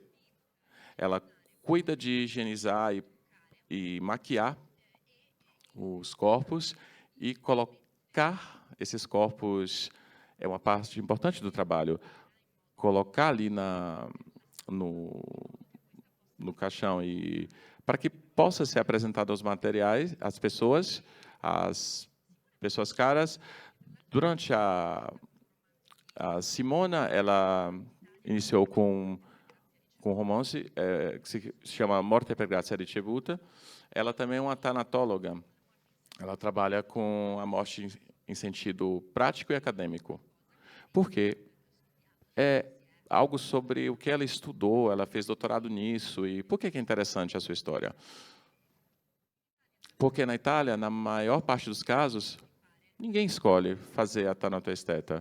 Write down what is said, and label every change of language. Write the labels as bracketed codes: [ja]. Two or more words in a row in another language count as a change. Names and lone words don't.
[pt] Ela cuida de higienizar e maquiar os corpos e colocar esses corpos, é uma parte importante do trabalho, colocar ali no caixão e para que possa ser apresentado aos materiais, às pessoas caras. Durante a Simona, ela iniciou com um romance que se chama Morte per grazia ricevuta. Ela também é uma tanatóloga. Ela trabalha com a morte em sentido prático e acadêmico. Porque é algo sobre o que ela estudou, ela fez doutorado nisso. E por que é interessante a sua história? Porque na Itália, na maior parte dos casos, ninguém escolhe fazer a tanatoesteta.